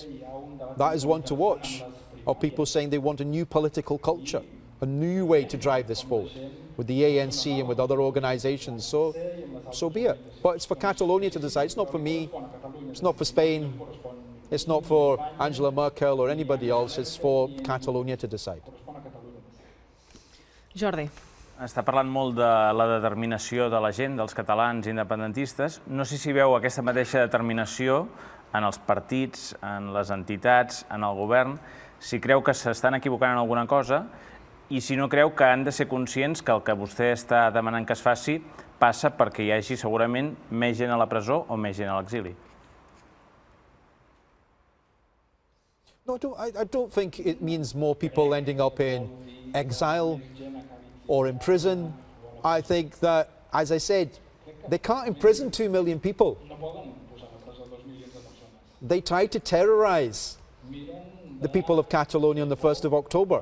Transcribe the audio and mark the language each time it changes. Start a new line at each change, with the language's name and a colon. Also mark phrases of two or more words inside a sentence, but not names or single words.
English: That is one to watch, of people saying they want a new political culture, a new way to drive this forward, with the ANC and with other organisations, so be it. But it's for Catalonia to decide. It's not for me, it's not for Spain, it's not for Angela Merkel or anybody else, it's for Catalonia to decide.
Catalan: Jordi. Està parlant molt de la determinació de la gent, dels catalans independentistes. No sé si veu aquesta mateixa determinació en els partits, en les entitats, en el govern, si creu que s'estan equivocant en alguna cosa i si no creu que han de ser conscients que el que vostè està demanant que es faci passa perquè hi hagi segurament més gent a la presó o més gent a l'exili.
English: No, I don't think it means more people ending up in exile or in prison. I think that, as I said, they can't imprison 2 million people. They tried to terrorize the people of Catalonia on the 1st of October.